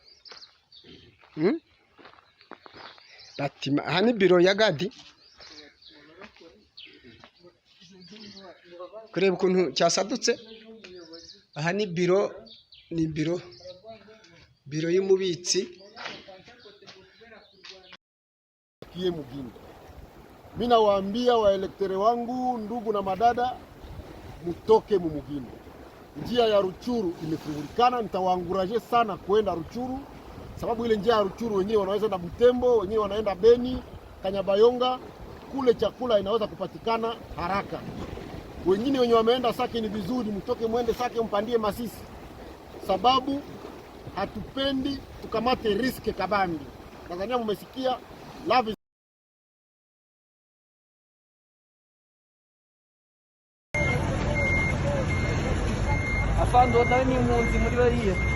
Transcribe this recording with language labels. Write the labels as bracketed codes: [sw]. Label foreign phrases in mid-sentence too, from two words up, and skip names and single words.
[rw] Batima, aha ni biro ya Gadi. Kureba ukuntu cyasadutse. Aha ni biro y'umubitsi. [sw] Kie mugini. Mimi nawaambia waelektere wangu, ndugu na madada, mutoke mumugini. Njia ya Ruchuru imefungulikana, nitawaanguraje sana kwenda Ruchuru sababu ile njia ya Ruchuru wengine wanaweza na Butembo, wengine wanaenda Beni, Kanyabayonga, kule chakula inaweza kupatikana haraka. Wengine wenye wameenda Sake ni vizuri, mtoke mwende Sake mpandie Masisi. Sababu hatupendi tukamate riske kabambi. Tanzania mmesikia love [rw] Afando nawe ni impunzi muri bariya.